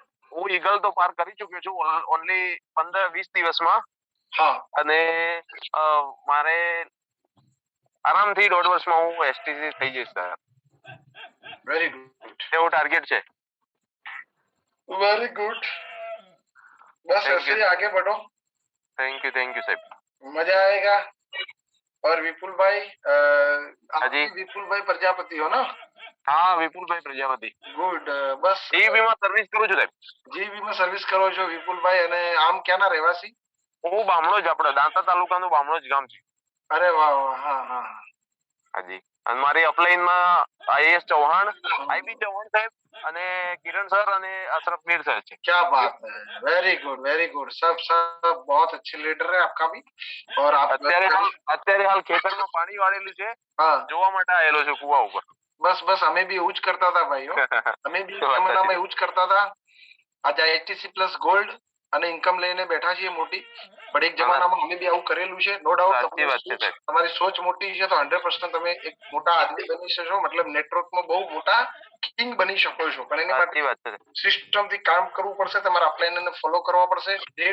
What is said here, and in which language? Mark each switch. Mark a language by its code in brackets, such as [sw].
[gu] હું ઈગલ તો પાર કરી ચુક્યો છું ઓનલી 15-20 દિવસમાં. હા. અને મારે આરામથી 1.5 વર્ષમાં હું એસટીસી થઈ જઈશ સર. [en] very good, [gu] એવું ટાર્ગેટ છે. [hi] वेरी गुड, बस ऐसे ही आगे बढ़ो। [en] thank you साहब, [hi] मजा आएगा। और विपुल भाई, आप जी विपुल भाई प्रजापति हो ना? हाँ, विपुल भाई प्रजापति। गुड, बस [gu] जी बीमा सर्विस करू છું સાહેબ। जी बीमा सर्विस કરો છો વિપુલ ભાઈ, અને આમ ક્યાંના રહેવાસી? હું બામણોજ, આપણે દાંતા તાલુકાનું બામણોજ ગામ છે। અરે વાહ વાહ, [hi] हाँ हाँ हाँ जी। [gu] અને મારી અપલાઈનમાં આઈએસ ચૌહાણ, આઈબી ચૌહાણ સાહેબ અને કિરણ સર અને અશરફ મીર સર છે। [hi] क्या बात है, वेरी गुड। सब बहुत अच्छे लीडर है आपका भी। और आप [gu] અત્યારે હાલ ખેતરમાં પાણી વાળેલું છે, [hi] हाँ, [gu] જોવા માટે આવેલો છું કુવા ઉપર। [hi] बस हमें भी यूज करता था भाई हो। हमें भी जमाना में यूज करता था। [gu] आज आईटीसी प्लस गोल्ड અને ઇન્કમ લઈને બેઠા છીએ મોટી, પણ એક જમાનામાં અમે બી આવું કરેલું છે। નો ડાઉટ તમારી સોચ મોટી છે તો 100% તમે એક મોટા આદમી બની શકશો, મતલબ નેટવર્કમાં બહુ મોટા કિંગ બની શકો છો। પણ એની માટે સિસ્ટમથી કામ કરવું પડશે, તમારા અપલાઇનને ફોલો કરવા પડશે।